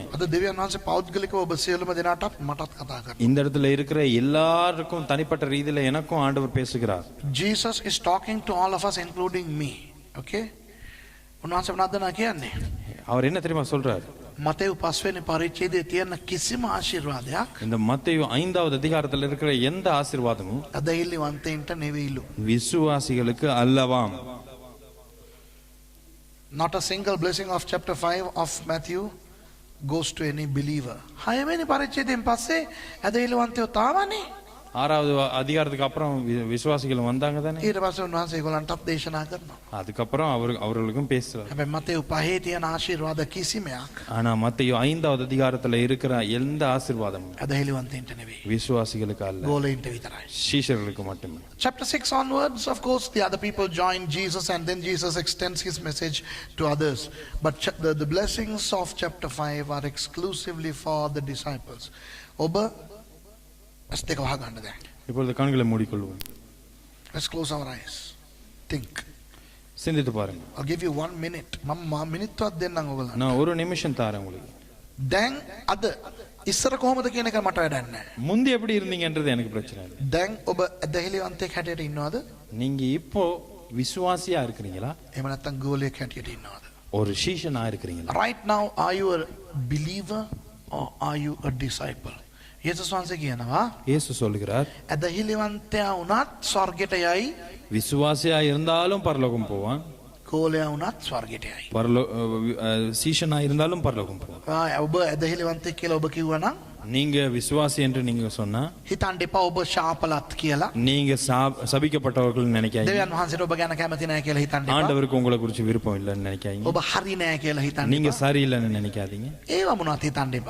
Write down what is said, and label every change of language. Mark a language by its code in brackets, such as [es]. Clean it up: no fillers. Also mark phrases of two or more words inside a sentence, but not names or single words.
[si] අද දෙවියන් වහන්සේ පෞද්ගලිකව ඔබ සියලුම දෙනාටත් මටත් කතා කරනවා. [ta] இந்த இடத்துல இருக்கிற எல்லாருக்கும் தனிப்பட்ட ரீதியில எனக்கும் ஆண்டவர் பேசுகிறார். [en] Jesus is talking to all of us including me. [si] Okay? උන්වහන්සේ මොනවද කියන්නේ? [ta] அவர் என்ன தெரியுமா சொல்றார்? [si] මතෙව් 5 වෙනි පරිච්ඡේදයේ තියෙන කිසිම ආශිර්වාදයක් [ta] இந்த மத்தேயு 5வது அதிகாரத்தில் இருக்கிற எந்த ஆசீர்வாதமும் [si] අදහිල්ලිවන්තයින්ට නෙවෙයිලු. [ta] விசுவாசிகளுக்கு அல்லவாம். [en] Not a single blessing of chapter 5 of Matthew goes to any believer. [si] 6 වෙනි පරිච්ඡේදයෙන් පස්සේ අදහිල්ලිවන්තයෝ තාවනේ. [ta] 6வது அதிகாரத்துக்கு அப்புறம் விசுவாசிகள் வந்தாங்க தானே. [si] ඊට පස්සේ උන්වහන්සේ ඒගොල්ලන්ටත් දේශනා කරනවා. [ta] அதுக்கப்புறம் அவர்களுக்கும் பேசுறார். [si] හැබැයි මතෙව් 5 තියෙන ආශිර්වාද කිසිමයක් [ta] ஆனா மத்தேயு 5வது அதிகாரத்துல இருக்கிற எந்த ஆசீர்வாதமும் [si] අදහිල්ලිවන්තයින්ට නෙවෙයි. [ta] விசுவாசிகளுக்கு அல்ல, [si] ගෝලයින්ට විතරයි. [ta] சீஷர்களுக்கு மட்டுமே. [en] Chapter 6 onwards, of course, the other people join Jesus and then Jesus extends his message to others. But the blessings of chapter 5 are exclusively for the disciples. [si] ඔබ ඇස් දෙක වහගන්න දැන්. [ta] இப்பொழுது கண்களை மூடிக்கொள்வோம். [en] Let's close our eyes. Think. [ta] சிந்தித்து பாருங்க. [en] I'll give you 1 minute. [si] මම මිනිත්තුවක් දෙන්නම් ඔයගොල්ලන්ට. [ta] நான் ஒரு நிமிஷம் தாரேன் உங்களுக்கு. [si] දැන් අද ඉස්සර කොහොමද කියන එක මට වැඩක් නැහැ. [ta] முந்தி எப்படி இருந்தீங்கன்றது எனக்கு பிரச்சனை இல்லை. [si] දැන් ඔබ ඇදහිලිවන්තයෙක් හැටියට ඉන්නවද? [ta] நீங்க இப்போ விசுவாசியா இருக்கிறீங்களா? [si] එහෙම නැත්නම් ගෝලයෙක් හැටියට ඉන්නවද? [ta] ஒரு சீஷனா இருக்கிறீங்களா? [en] Right now, are you a believer or are you a disciple? [si] යේසුස් වහන්සේ කියනවා [ta] இயேசு சொல்கிறார், [si] ඇදහිලිවන්තයා වුණත් ස්වර්ගයට යයි, [ta] விசுவாசியா இருந்தாலும் பரலோகம் போவான், [si] ගෝලයා වුණත් ස්වර්ගයට යයි. [ta] சீஷனா இருந்தாலும் பரலோகம் போவான். [si] ඔබ ඇදහිලිවන්තයෙක් කියලා ඔබ කිව්වනම් [ta] நீங்க விசுவாசி என்று நீங்க சொன்னா [si] හිතන්න එපා ඔබ ශාපලත් කියලා. [ta] நீங்க சபிக்கப்பட்டவர்கள் நினைக்காதீங்க. [si] දෙවියන් වහන්සේට ඔබ ගැන කැමති නැහැ කියලා හිතන්න එපා. [ta] ஆண்டவருக்கு உங்களை குறித்து விருப்பம் இல்லைன்னு நினைக்காதீங்க. [si] ඔබ හරි නැහැ කියලා හිතන්න [ta] நீங்க [si] එපා. [ta] சரியில்லைன்னு நினைக்காதீங்க. [si] ඒව මොනවත් හිතන්න එපා.